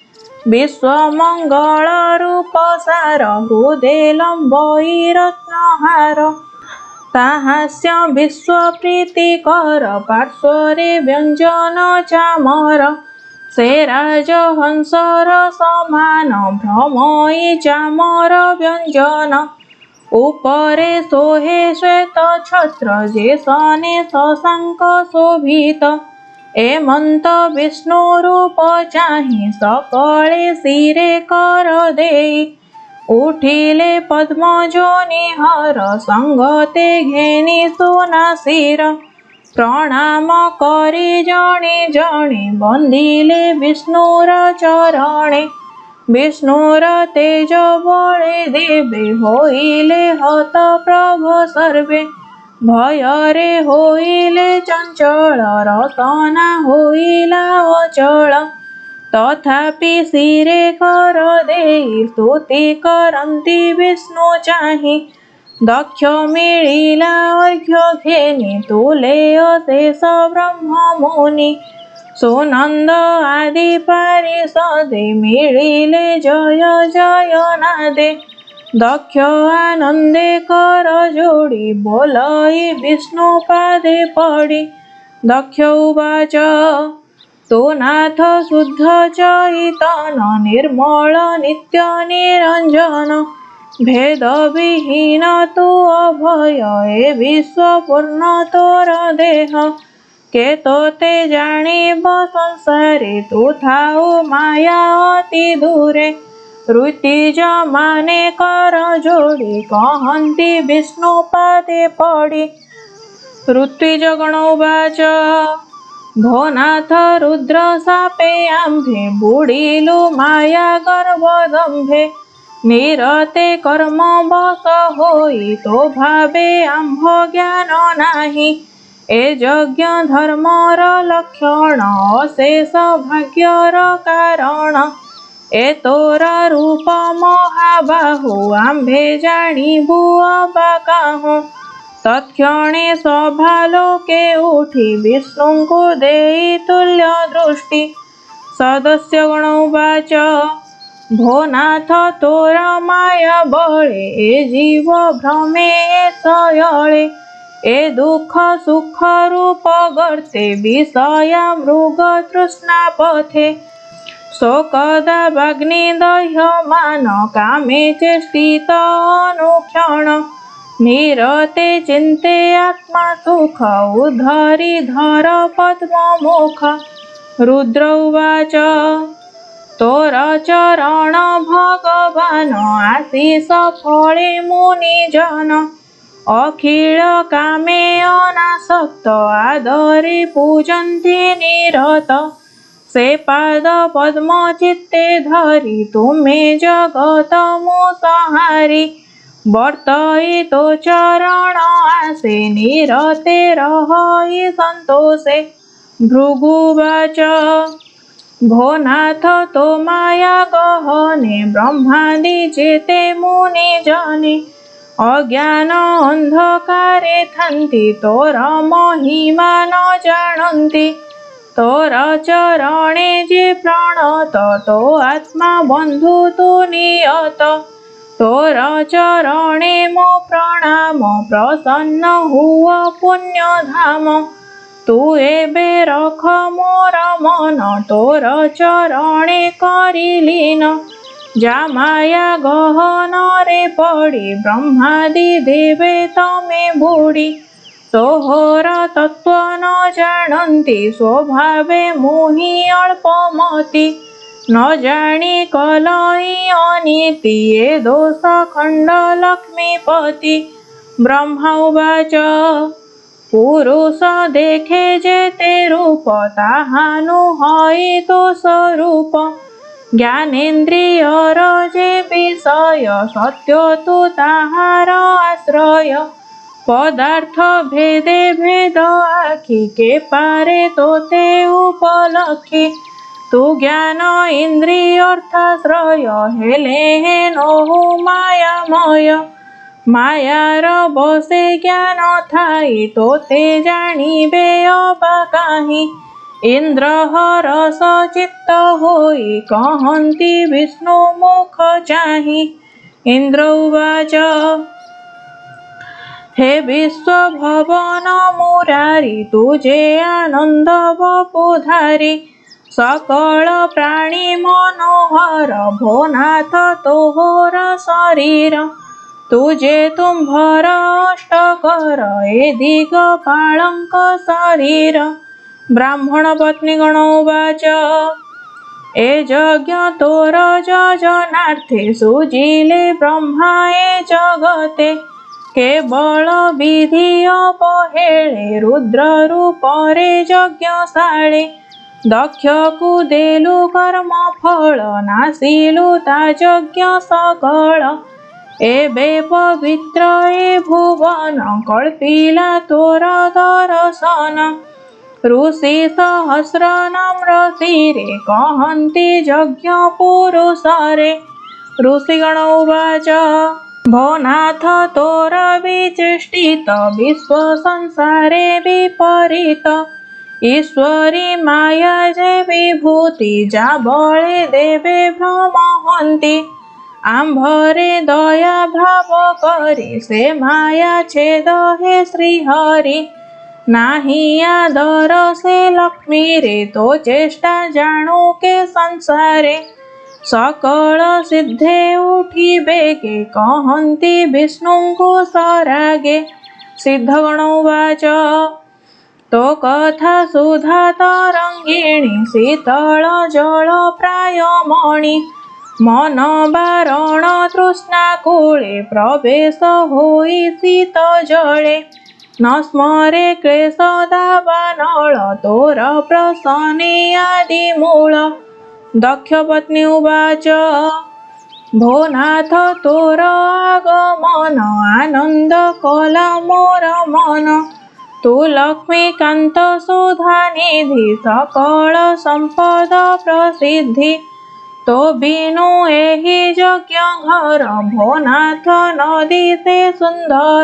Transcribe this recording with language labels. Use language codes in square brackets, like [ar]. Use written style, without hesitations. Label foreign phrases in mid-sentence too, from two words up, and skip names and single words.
[or] ବିଶ୍ୱମଙ୍ଗଳ ରୂପ ସାର ହୃଦୟ ଲମ୍ବଇ ରତ୍ନହାର ତାହାସ୍ୟ ବିଶ୍ୱ ପ୍ରୀତିକର ପାର୍ଶ୍ୱରେ ବ୍ୟଞ୍ଜନ ଚାମର ସେ ରାଜହଂସର ସମାନ ଭ୍ରମଇ ଚାମର ବ୍ୟଞ୍ଜନ ଉପରେ ସୋହେ ଶ୍ୱେତ ଛତ୍ର ଯେ ସନେ ଶଶାଙ୍କ ଶୋଭିତ ଏମନ୍ତ ବିଷ୍ଣୁ ରୂପ ଚାହି ସକଳେ ସିରେ କର ଦେଇ ଉଠିଲେ ପଦ୍ମ ଯୋନି ହର ସଙ୍ଗତେ ଘେନି ସୁନା ଶିର ପ୍ରଣାମ କରି ଜଣେ ଜଣେ ବନ୍ଦିଲେ ବିଷ୍ଣୁର ଚରଣେ ବିଷ୍ଣୁର ତେଜ ବଳେ ଦେବେ ହୋଇଲେ ହତ ପ୍ରଭ ସର୍ବେ ଭୟରେ ହୋଇଲେ ଚଞ୍ଚଳ ରତନା ହୋଇଲା ଅଚଳ ତଥାପି ସିରେ କର ଦେଇ ସ୍ତୁତି କରନ୍ତି ବିଷ୍ଣୁ ଚାହି ଦକ୍ଷ ମିଳିଲା ଅର୍ଘ୍ୟ ଘେନି ତୁଳେ ଅଶେଷ ବ୍ରହ୍ମ ମୁନି ସୁନନ୍ଦ ଆଦି ପାରିଷଦେ ମିଳିଲେ ଜୟ ଜୟ ନାଦେ ଦକ୍ଷ ଆନନ୍ଦେ କର ଯୋଡ଼ି ବୋଲଇ ବିଷ୍ଣୁ ପାଦେ ପଡ଼ି ଦକ୍ଷ ଉବାଚ ତୋ ନାଥ ଶୁଦ୍ଧ ଚୈତନ ନିର୍ମଳ ନିତ୍ୟ ନିରଞ୍ଜନ ଭେଦ ବିହୀନ ତୁ ଅଭୟ ଏ ବିଶ୍ୱ ପୂର୍ଣ୍ଣ ତୋର ଦେହ କେ ତୋତେ ଜାଣିବ ସଂସାରେ ତୁ ଥାଉ ମାୟା ଅତି ଦୂରେ ଋତ୍ୱିଜ ମାନେ କର ଯୋଡ଼ି କହନ୍ତି ବିଷ୍ଣୁ ପାଦେ ପଡ଼ି ଋତ୍ୱିଜ ଗଣ ଉବାଚ ଭୋନାଥ ରୁଦ୍ର ସାପେ ଆମ୍ଭେ ବୁଡ଼ିଲୁ ମାୟା ଗର୍ଭଦମ୍ଭେ ନିରତେ କର୍ମ ବସ ହୋଇ ତୋ ଭାବେ ଆମ୍ଭ ଜ୍ଞାନ ନାହି ଏ ଯଜ୍ଞ ଧର୍ମର ଲକ୍ଷଣ ଅଶେଷ ଭାଗ୍ୟର କାରଣ ଏ ତୋର ରୂପ ମହାବାହୁ ଆମ୍ଭେ ଜାଣିବୁ ଅବାକାହୁ ତତ୍କ୍ଷଣେ ସଭାଲୋକେ ଉଠି ବିଷ୍ଣୁଙ୍କୁ ଦେଇ ତୁଲ୍ୟ ଦୃଷ୍ଟି ସଦସ୍ୟ ଗଣ ଉବାଚ ଭୋନାଥ ତୋର ମାୟା ବଳେ ଏ ଜୀବ ଭ୍ରମେ ସୟଳେ ଏ ଦୁଃଖ ସୁଖ ରୂପ ଗର୍ତ୍ତେ ବିଷୟା ମୃଗ ତୃଷ୍ଣା ପଥେ ଶୋକଦାବାଗ୍ନିଦହ୍ୟମାନ କାମେ ଚେଷ୍ଟିତ ଅନୁକ୍ଷଣ ନିରତେ ଚିନ୍ତେ ଆତ୍ମା ସୁଖ ଉଦ୍ଧରିଧର ପଦ୍ମମୁଖ। ରୁଦ୍ର ଉବାଚ ତୋରଚରଣ ଭଗବାନ ଆଶୀଷ ଫଳେ ମୁନିଜନ ଅଖିଳ କାମେ ଅନାସକ୍ତ ଆଦରେ ପୂଜନ୍ତି ନିରତ। ସେ ପାଦ ପଦ୍ମ ଚିତ୍ତେ ଧରି ତୁମେ ଜଗତ ମୁସହାରୀ ବର୍ତ୍ତୟିତୋ ଚରଣ ଆସେ ନିରତେ ରହହି ସନ୍ତୋଷେ। ଭୃଗୁବାଚ ଭୋ ନାଥ ତୋ ମାୟା ଗହନେ ବ୍ରହ୍ମାଦି ଯେତେ ମୁନିଜନେ ଅଜ୍ଞାନ ଅନ୍ଧକାରେ ଥାନ୍ତି ତୋର ମହିମା ନ ଜାଣନ୍ତି। ତୋର ଚରଣେ ଯେ ପ୍ରଣତ ତୋ ଆତ୍ମା ବନ୍ଧୁ ତୁ ନିୟତ। ତୋର ଚରଣେ ମୋ ପ୍ରଣାମ ପ୍ରସନ୍ନ ହୁଅ ପୁଣ୍ୟ ଧାମ। ତୁ ଏବେ ରଖ ମୋର ମନ ତୋର ଚରଣେ କରିଲୀନ। ଯା ମାୟା ଗହନ ରେ ପଡ଼ି ବ୍ରହ୍ମାଦି ଦେବେ ତମେ ବୁଡ଼ି। ତୋହର ତତ୍ୱ ନ ଜାଣନ୍ତି ସ୍ୱଭାବେ ମୋହି ଅଳ୍ପମତି। ନ ଜାଣି କଲହି ଅନୀତି ଯେ ଦୋଷ ଖଣ୍ଡ ଲକ୍ଷ୍ମୀପତି। ବ୍ରହ୍ମା ଉବାଚ ପୁରୁଷ ଦେଖେ ଯେତେ ରୂପ ତାହାନୁ ହଇ ଦୋଷ ରୂପ। ଜ୍ଞାନେନ୍ଦ୍ରିୟର ଯେ ବିଷୟ ସତ୍ୟ ତୁ ତାହାର ଆଶ୍ରୟ। ପଦାର୍ଥ ଭେଦେ ଭେଦ ଆଖି କେ ପାରେ ତୋତେ ଉପଲକ୍ଷୀ। ତୁ ଜ୍ଞାନ ଇନ୍ଦ୍ରିୟ ଅର୍ଥାଶ୍ରୟ ହେଲେ ହେନହୁ ମାୟାମୟ। ମାୟାର ବସେ ଜ୍ଞାନ ଥାଇ ତୋତେ ଜାଣିବେ ଅବା କାହି। ଇନ୍ଦ୍ର ହରସ ଚିତ୍ତ ହୋଇ କହନ୍ତି ବିଷ୍ଣୁ ମୁଖ ଚାହି। ଇନ୍ଦ୍ର ଉବାଚ ହେ ବିଶ୍ୱ ଭବନ ମୁରାରୀ ତୁଝେ ଆନନ୍ଦ ବପୁଧାରୀ। ସକଳ ପ୍ରାଣୀ ମନୋହର ଭୋନାଥ ତୋହର ଶରୀର। ତୁଝେ ତୁମ୍ଭର ଅଷ୍ଟକର ଏ ଦିଗପାଳଙ୍କ ଶରୀର। ବ୍ରାହ୍ମଣ ପତ୍ନୀଗଣ ଉବାଚ ଏ ଯଜ୍ଞ ତୋର ଯଜନାର୍ଥେ ସୁଜିଲେ ବ୍ରହ୍ମା ଏ ଜଗତେ। କେବଳ ବିଧି ଅପହେଳେ ରୁଦ୍ର ରୂପରେ ଯଜ୍ଞଶାଳେ। ଦକ୍ଷ କୋ ଦେଲୁ କର୍ମ ଫଳ ନାସିଲୁ ତା ଯଜ୍ଞ ସକଳ। ଏବେ ପବିତ୍ର ଏ ଭୁବନ କଳ୍ପିଲା ତୋର ଦର୍ଶନ। ଋଷି ସହସ୍ର ନମ୍ର ଶିରେ କହନ୍ତି ଯଜ୍ଞ ପୁରୁଷରେ। ଋଷିଗଣ ଉବାଚ ଭୋ ନାଥ ତୋର ବିଚେଷ୍ଟିତ ବିଶ୍ୱ ସଂସାରେ ବିପରୀତ। ଈଶ୍ୱରୀ ମାୟା ଯେ ବିଭୂତି ଯା ବଳେ ଦେବେ ଭ୍ରମ ହନ୍ତି। ଆମ୍ଭରେ ଦୟା ଭାବ କରି ସେ ମାୟା ଛେଦ ହେ ଶ୍ରୀହରି। ନାହି ଆଦର ସେ ଲକ୍ଷ୍ମୀ ରେ ତୋ ଚେଷ୍ଟା ଜାଣୁ କେ ସଂସାରେ। ସକଳ ସିଦ୍ଧେ ଉଠି ବେଗେ କହନ୍ତି ବିଷ୍ଣୁଙ୍କୁ ସରାଗେ। ସିଦ୍ଧଗଣ ଉବାଚ ତୋ କଥା ସୁଧା ତରଙ୍ଗିଣୀ ଶୀତଳ ଜଳ ପ୍ରାୟମଣି। ମନ ବାରଣ ତୃଷ୍ଣା କୂଳେ ପ୍ରବେଶ ହୋଇ ଶୀତ ଜଳେ। ନ ସ୍ମରେ କ୍ଲେଶ ଦାବାନଳ ତୋର ପ୍ରସନ୍ନେ ଆଦି ମୂଳ। ଦକ୍ଷ ପତ୍ନୀ ଉବାଚ ଭୋ ନାଥ ତୋର ଆଗମନ ଆନନ୍ଦ କଳା ମୋର ମନ। ତୁ ଲକ୍ଷ୍ମୀକାନ୍ତ ସୁଧା ନିଧି ସକଳ ସମ୍ପଦ ପ୍ରସିଦ୍ଧି। ତୋ ବିନୁ ଏହି ଯଜ୍ଞ ଘର ଭୋ ନାଥ ନଦୀ ସେ ସୁନ୍ଦର।